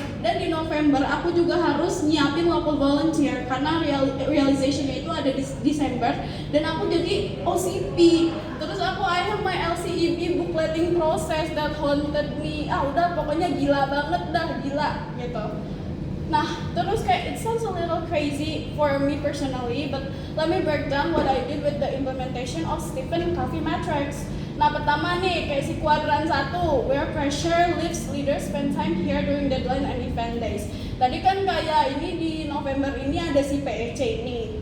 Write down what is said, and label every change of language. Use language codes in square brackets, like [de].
[id] Dan di November aku juga harus nyiapin local volunteer karena realization-nya itu ada di Desember dan aku jadi OCP. [en] Terus I have my LCEB bookletting process that haunted me. [id] Udah pokoknya gila banget dah, gila gitu. Nah, terus kayak [en] it sounds a little crazy for me personally, but let me break down what I did with the implementation of Stephen Covey matrix. [id] Nah, pertama nih kayak si kuadran 1, [en] where pressure leaves leaders spend time here during deadline and event days. [id] Tadi kan kayak ini di November ini ada si PEC ini.